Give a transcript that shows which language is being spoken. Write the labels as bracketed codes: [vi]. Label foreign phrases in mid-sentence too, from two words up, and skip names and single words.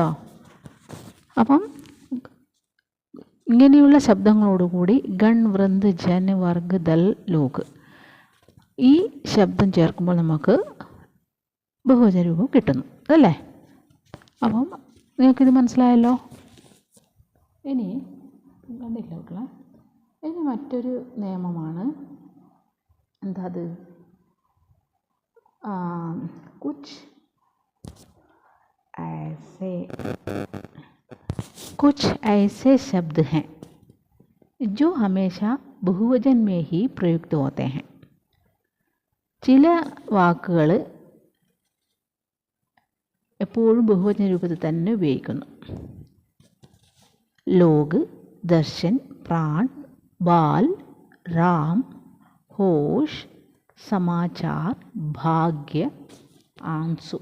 [ml] അപ്പം ഇങ്ങനെയുള്ള ശബ്ദങ്ങളോടുകൂടി ഗൺ, വൃന്ദ്, ജൻ, വർഗ്, ദൽ, ലോഗ് ഈ ശബ്ദം ചേർക്കുമ്പോൾ നമുക്ക് ബഹുവചന രൂപം കിട്ടുന്നു അല്ലേ? അപ്പം നിങ്ങൾക്കിത് മനസ്സിലായല്ലോ. ഇനി കണ്ടില്ല കുട്ടികളെ? ഇനി മറ്റൊരു നിയമമാണ്. എന്താ അത്? [hi] कुछ ऐसे से कुछ ऐसे शब्द हैं जो हमेशा बहुवचन में ही प्रयुक्त होते हैं. [ml] ചില വാക്കുകൾ എപ്പോഴും ബഹുവചന രൂപത്തിൽ തന്നെ ഉപയോഗിക്കുന്നു. [hi] लोक, दर्शन, प्राण, बाल, राम, होश, समाचार, भाग्य, आंसू.